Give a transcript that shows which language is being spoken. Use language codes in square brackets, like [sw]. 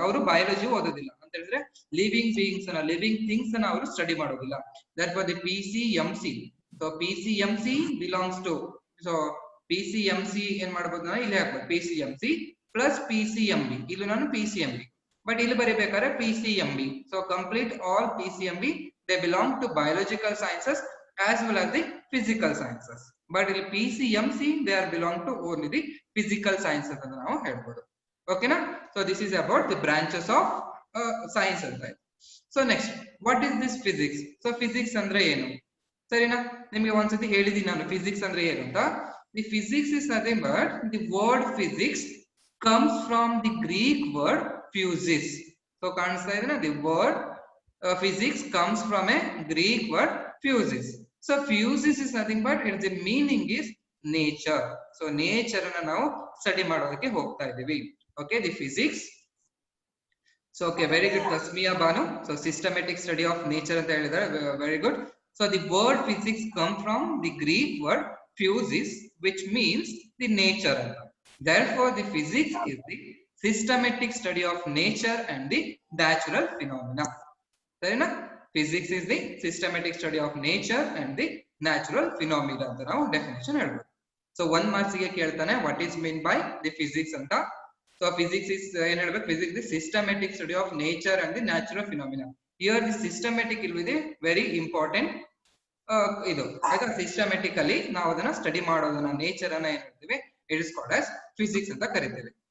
[kn] ಅವರು ಬಯಾಲಜಿ ಓದೋದಿಲ್ಲ. ಅಂತ ಹೇಳಿದ್ರೆ ಲಿವಿಂಗ್ ಬೀಯಿಂಗ್ಸ್ ಅನ್ನ, ಲಿವಿಂಗ್ ಥಿಂಗ್ಸ್ ಅನ್ನ ಅವರು ಸ್ಟಡಿ ಮಾಡೋದಿಲ್ಲ. [en] That for the PCMC. So PCMC belongs to, so PCMC [kn] ಏನ್ ಮಾಡ್ಬೋದು ನಾನು ಇಲ್ಲಿ ಹಾಕ್ಬೋದು [en] PCMC plus PCMB. [kn] ಇಲ್ಲಿ ನಾನು PCMB, ಬಟ್ ಇಲ್ಲಿ ಬರೀಬೇಕಾದ್ರೆ PCMB. [en] So complete all PCMB they belong to biological sciences as well as the physical sciences. But in PCMC they are belong to only the physical sciences [kn] ಅಂತ ನಾವು ಹೇಳ್ಬೋದು. ಓಕೆನಾ. [en] So this is about the branches of science ಅಂತ. So next, what is this physics? [kn] So physics ಅಂದ್ರೆ ಏನು? ಸರಿನಾ, ನಿಮಗೆ ಒಂದ್ಸತಿ ಹೇಳಿದೀನಿ ನಾನು ಫಿಸಿಕ್ಸ್ ಅಂದ್ರೆ ಏನು ಅಂತ. [en] The physics is nothing but the word physics comes from the Greek word physis. So [kn] ಕಾಣಿಸ್ತಾ ಇದೆನಾ, [en] The word physics comes from a Greek word fusis. So fusis is nothing but its meaning is nature. [kn] So nature ಅನ್ನು ನಾವು study ಮಾಡೋದಕ್ಕೆ ಹೋಗ್ತಾ ಇದ್ದೀವಿ. [en] Okay, the physics. So okay, very good Tasmiya Banu. So systematic study of nature [kn] ಅಂತ ಹೇಳಿದ್ದಾರೆ, [en] very good. So the word physics come from the Greek word fusis which means the nature. Therefore the physics is the systematic study of nature and the natural phenomena. [kn] ಸರಿನಾ. [en] physics is the systematic study of nature and the natural phenomena [kn] ಅಂತ ನಾವು definition ಹೇಳ್ಬೋದು. [en] So 1 marks ಗೆ ಕೇಳ್ತಾನೆ what is mean by the physics ಅಂತ. So physics is [kn] ಏನ್ ಹೇಳ್ಬೇಕು, [en] Physics the systematic study of nature and the natural phenomena. Here the systematic ಇಲ್ will very important. [kn] ಇದು ಆಯ್ತಾ, ಸಿಸ್ಟಮ್ಯಾಟಿಕಲಿ ನಾವು ಅದನ್ನ ಸ್ಟಡಿ ಮಾಡೋದನ್ನ, ನೇಚರ್ ಅನ್ನ ಏನ್ ಹೇಳ್ತೀವಿ, [en] it is called as physics [kn] ಅಂತ ಕರಿತೀವಿ.